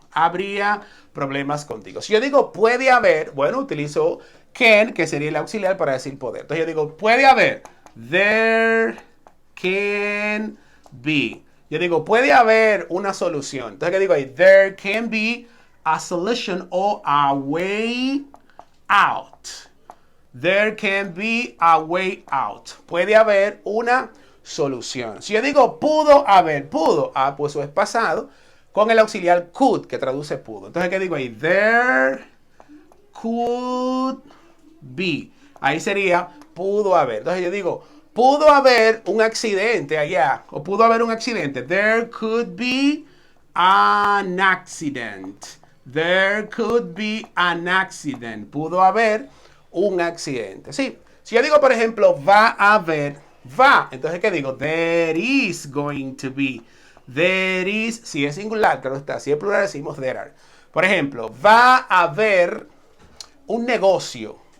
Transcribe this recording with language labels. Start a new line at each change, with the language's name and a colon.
Spanish: Habría problemas contigo. Si yo digo puede haber, bueno, utilizo can, que sería el auxiliar para decir poder. Entonces yo digo puede haber.
English: There can be.
Spanish: Yo digo puede haber una solución. Entonces, ¿qué digo ahí?
English: There can be a solution or a way out. There can be a way out.
Spanish: Puede haber una solución. Si yo digo pudo haber, pudo, pues eso es pasado, con el auxiliar could, que traduce pudo. Entonces, ¿qué digo ahí?
English: There could be.
Spanish: Ahí sería pudo haber. Entonces yo digo, pudo haber un accidente allá, o pudo haber un accidente.
English: There could be an accident. There could be an accident.
Spanish: Pudo haber un accidente. Sí. Si yo digo, por ejemplo, va a haber, va. Entonces, ¿qué digo?
English: There is going to be. There is,
Spanish: si es singular, claro está. Si es plural, decimos
English: there are.
Spanish: Por ejemplo, va a haber un negocio.